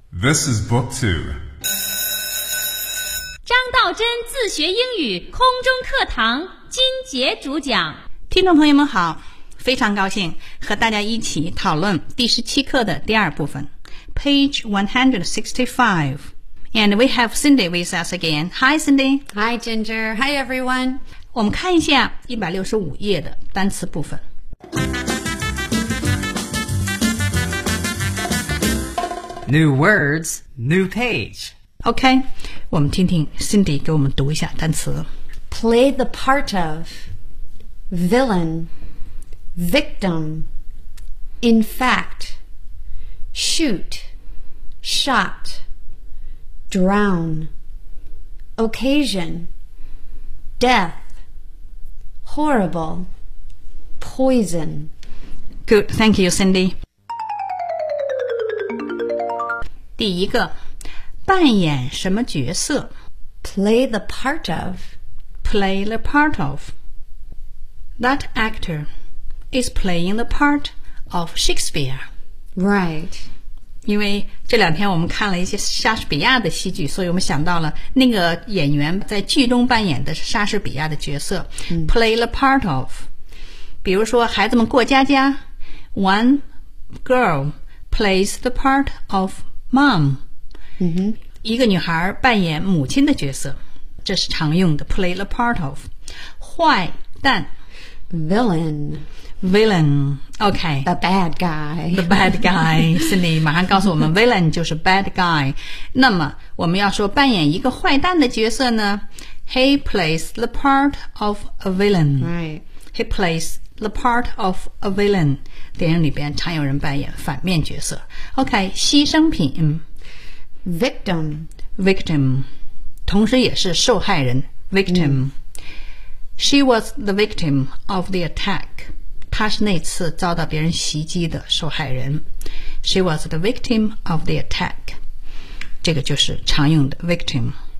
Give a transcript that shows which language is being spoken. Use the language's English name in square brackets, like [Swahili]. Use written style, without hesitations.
[English] This is book two。 [Chinese] 张道真自学英语空中课堂金杰主讲。听众朋友们好，非常高兴和大家一起讨论第十七课的第二部分。 [English] Page 165. And we have Cindy with us again. Hi, Cindy. Hi, Ginger. Hi, everyone. [Chinese] 我们看一下165页的单词部分。 [English] New words, new page. [Chinese] Okay, 我们听听 Cindy 给我们读一下单词。 [English] Play the part of, villain, victim, in fact, shoot. Shot, drown, occasion, death, horrible, poison. Good, thank you, Cindy. [Chinese] 第一个，扮演什么角色？ [English] Play the part of. Play the part of. That actor is playing the part of Shakespeare. Right. [Chinese] 因为这两天我们看了一些莎士比亚的戏剧，所以我们想到了那个演员在剧中扮演的莎士比亚的角色、 [English] play the part of。 [Chinese] 比如说孩子们过家家， [English] One girl plays the part of mom、 [Chinese] 一个女孩扮演母亲的角色，这是常用的 [English] play the part of。 [Chinese] 坏蛋 [English] Villain OK The bad guy [Chinese] Cindy 马上告诉我们Villain 就是 [English] bad guy。 [Chinese] 那么我们要说扮演一个坏蛋的角色呢， [English] He plays the part of a villain、 right. He plays the part of a villain。 [Chinese] 电影里边常有人扮演反面角色。 OK， 牺牲品 [English] Victim [Chinese] 同时也是受害人 [English] Victim、She was the victim of the attack。 [Chinese] 她是那次遭到别人袭击的受害人。 [English] She was the victim of the attack。 [Chinese] 这个就是常用的 victim。